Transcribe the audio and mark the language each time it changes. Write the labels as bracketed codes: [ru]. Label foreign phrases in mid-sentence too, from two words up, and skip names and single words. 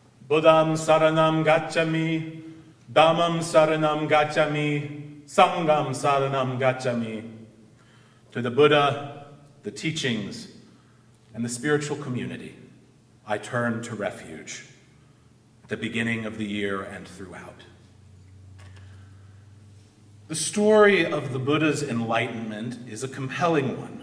[pi] Buddham saranam gacchami, Dhammam saranam gacchami, Sangham saranam gacchami. [en] To the Buddha, the teachings, and the spiritual community, I turn to refuge at the beginning of the year and throughout. The story of the Buddha's enlightenment is a compelling one.